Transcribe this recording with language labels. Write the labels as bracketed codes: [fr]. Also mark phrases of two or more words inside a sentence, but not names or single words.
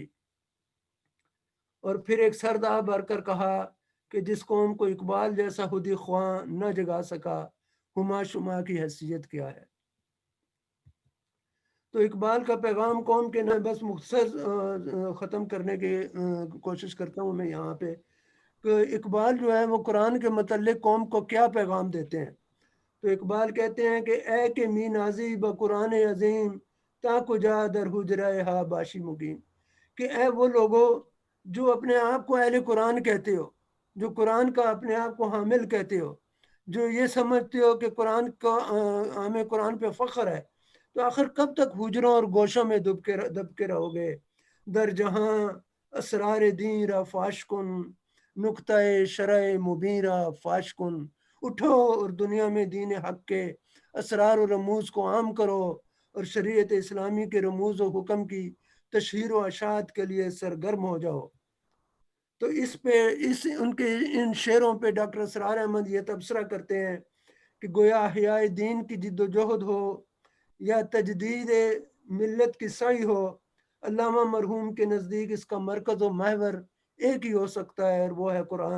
[ur] اور پھر ایک سردہ بھر کر کہا کہ جس قوم کو اقبال جیسا خودی خواں نہ جگا سکا ہما شما کی حیثیت کیا ہے. تو اقبال کا پیغام قوم کے نہ بس مختصر ختم کرنے کی کوشش کرتا ہوں میں یہاں پہ کہ اقبال جو ہے وہ قرآن کے متعلق قوم کو کیا پیغام دیتے ہیں. تو اقبال کہتے ہیں کہ [fa] اے کہ می نازی بقرآن عظیم تا کجا در حجرہ ہا باشی مقیم, [ur] کہ اے وہ لوگوں جو اپنے آپ کو اہل قرآن کہتے ہو, جو قرآن کا اپنے آپ کو حامل کہتے ہو, جو یہ سمجھتے ہو کہ قرآن کا ہمیں قرآن پہ فخر ہے, تو آخر کب تک حجروں اور گوشوں میں دب کے رہو گے. [fa] در جہاں اسرار دین را فاش کن نقطۂ شرع مبین را فاش کن, [ur] اٹھو اور دنیا میں دین حق کے اسرار و رموز کو عام کرو اور شریعت اسلامی کے رموز و حکم کی تشہیر و اشاعت کے لیے سرگرم ہو جاؤ. تو ان شعروں پہ ڈاکٹر اسرار احمد یہ تبصرہ کرتے ہیں کہ گویا احیاء دین کی جد و جہد ہو یا تجدید ملت کی سعی ہو, علامہ مرحوم کے نزدیک اس کا مرکز و محور ایک ہی ہو سکتا ہے اور وہ ہے قرآن.